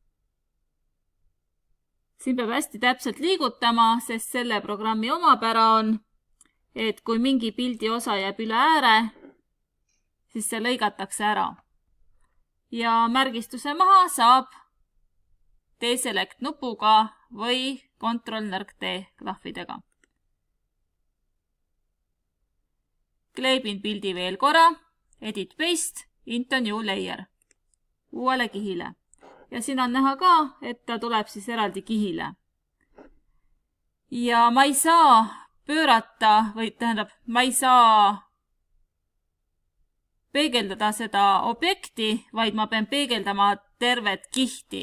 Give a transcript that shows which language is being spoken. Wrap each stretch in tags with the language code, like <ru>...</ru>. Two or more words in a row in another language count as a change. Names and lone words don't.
<et>Siin peab hästi täpselt liigutama, sest selle programmi omapära on, et kui mingi pildi osa jääb üle ääre, siis see lõigatakse ära. Ja märgistuse maha saab deselect nupuga või Ctrl-T klahvidega. Kleebin pildi veel korra,</et> <en>edit paste, into new layer,</en> <et>uuele kihile. Ja siin on näha ka, et ta tuleb siis eraldi kihile. Ja ma ei saa pöörata, või tähendab, ma ei saa peegeldada seda objekti, vaid ma pean peegeldama tervet kihti.</et>